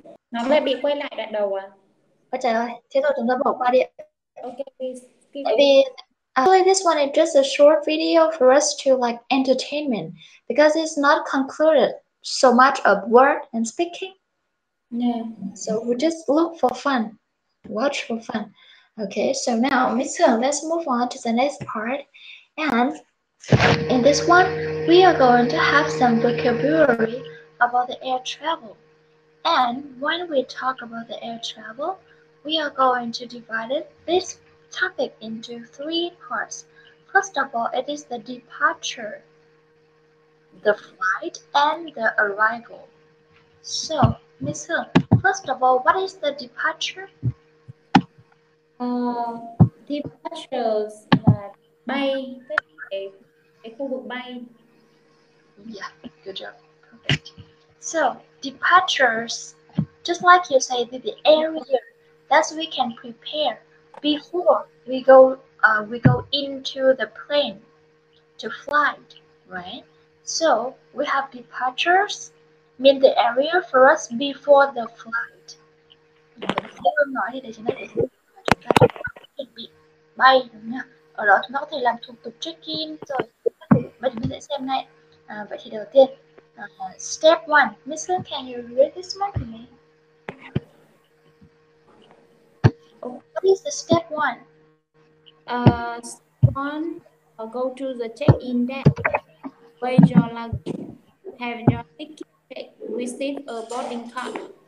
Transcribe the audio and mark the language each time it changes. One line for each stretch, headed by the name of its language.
Vietnamese: Nó lại bị quay lại đoạn đầu à? Ôi trời ơi, thế thôi chúng ta bỏ qua đi.
English: Okay, please skip
Vietnamese: Tại
English: it. vì actually this one is just a short video for us to like entertainment because it's not concluded so much of word and speaking. Yeah. So we just look for fun, watch for fun. Okay, so now Miss Hương, let's move on to the next part. And in this one, we are going to have some vocabulary about the air travel. And when we talk about the air travel, we are going to divide this topic into 3 parts. First of all, it is the departure, the flight, and the arrival. So, Miss Hương, first of all, what is the departure?
Vietnamese: Departures là bay, cái khu vực bay.
English: Yeah, good job. Perfect. So, departures, just like you say, the area that we can prepare before we go into the plane to fly, right? So, we have departures, mean the area for us before the flight.
Vietnamese: Nói thì để chúng ta chuẩn bị bay đúng không? Ở đó chúng ta có thể làm thủ tục check-in rồi. Bây giờ mình sẽ xem ngay. Vậy thì đầu tiên, step 1.
English: Miss Hương, can you read this one to me? What is the step 1? Step 1, go to the check-in desk, weigh your luggage, have your ticket checked, receive a boarding card.